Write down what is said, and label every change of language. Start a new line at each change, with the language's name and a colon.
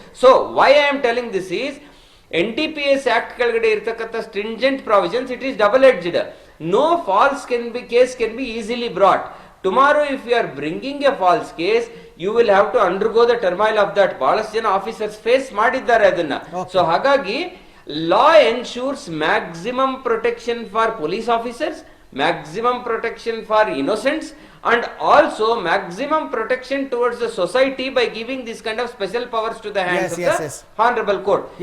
English: so why I am telling this is NDPS act
Kannada: ಕೆಳಗಡೆ ಇರತಕ್ಕಂಥ
English: Stringent provisions, it is double edged. No false case can be easily brought. Tomorrow if you are bringing a false case, you will have to undergo the turmoil of that.
Kannada: ಬಹಳಷ್ಟು ಜನ officers face ಮಾಡಿದ್ದಾರೆ ಅದನ್ನ.
English: So ಹಾಗಾಗಿ law ensures maximum protection for police officers, maximum protection for innocents, and also maximum protection towards the society by giving this kind of special powers to the hands of the honorable court.